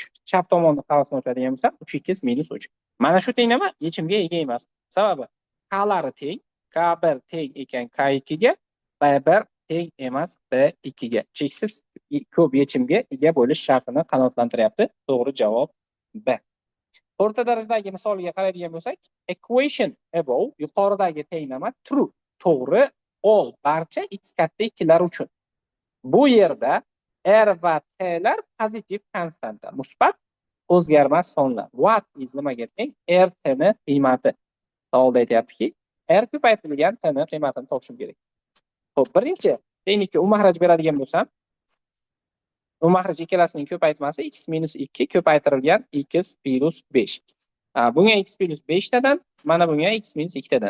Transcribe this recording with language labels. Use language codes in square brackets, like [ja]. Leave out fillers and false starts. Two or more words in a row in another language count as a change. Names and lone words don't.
[uz] Chap tomonni qavsini ochadigan bo'lsam, 3x minus 3. Mana shu tenglama yechimga ega emas. Sababi K'lari teng, K1 teng ekan K2 ga, B1 teng emas B2 ga. Cheksiz ko'p yechimga ega bo'lish shartini qanoatlantiryapti. To'g'ri javob B. O'rta darajadagi misoliga qaraydigan bo'lsak, [en] equation above, [uz] yuqoridagi tenglama true, to'g'ri, all, barcha x katta 2 lar uchun. Bu yerda r va t lar pozitiv konstanta, musbat o'zgarmas sonlar. [en] What is [uz] nimaga teng? R t ni qiymati. Savolda aytayaptiki, r ko'paytirilgan t ni qiymatini topishim kerak. Xo'p, birinchi tenglikka umahraj beradigan bo'lsam, umahraj ikkalasining ko'paytmasi x minus 2 ko'paytirilgan x plus 5. Bunga x plus 5 tadan, mana bunga x minus 2 tadan.